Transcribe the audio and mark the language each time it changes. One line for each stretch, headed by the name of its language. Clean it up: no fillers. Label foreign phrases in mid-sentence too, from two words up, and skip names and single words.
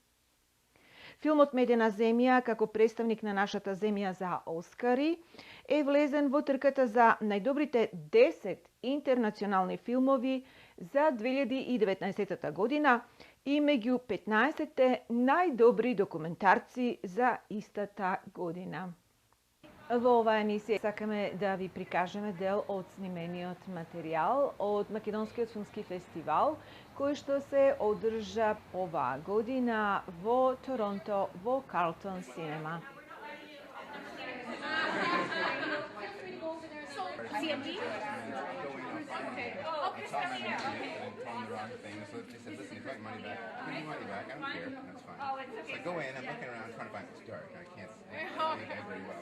Macedonian: Филмот Медена земја, како представник на нашата земја за Оскари, е влезен во трката за најдобрите 10 интернационални филмови за 2019 година и меѓу 15 најдобри документарци за истата година. Во оваа емисија сакаме да ви прикажеме дел од снимениот материјал од Македонскиот филмски фестивал, кој што се одржа оваа година во Торонто во Карлтон Синема. CMG?
English: Okay. Oh, Chris Elliott. Okay. Telling the wrong thing, so she said, listen, if you want money back, give me money back, I don't care, that's fine. Oh, it's okay. So I go in, I'm looking around trying to find it's dark, I can't see you guys very well.